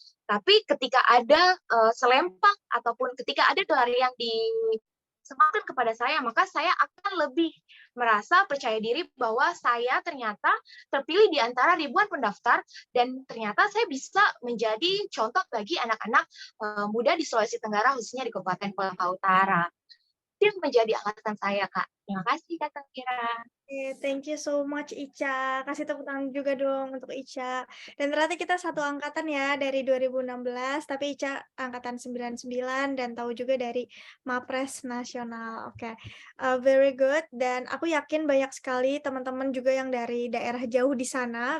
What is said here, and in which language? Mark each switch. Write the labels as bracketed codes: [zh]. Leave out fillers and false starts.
[id] Tapi ketika ada selempang ataupun ketika ada gelar yang disematkan kepada saya, maka saya akan lebih merasa percaya diri bahwa saya ternyata terpilih di antara ribuan pendaftar dan ternyata saya bisa menjadi contoh bagi anak-anak muda di Sulawesi Tenggara, khususnya di Kabupaten Kolaka Utara. aktif menjadi angkatan saya, Kak. Terima kasih, Kak Safira. [en] Oke, thank you so much Ica. [id] Kasih tepuk tangan juga dong untuk Ica. Dan ternyata kita satu angkatan ya dari 2016, tapi Ica angkatan 99 dan tahu juga dari Mapres Nasional. Oke, very good. Dan aku yakin banyak sekali teman-teman juga yang dari daerah jauh di sana.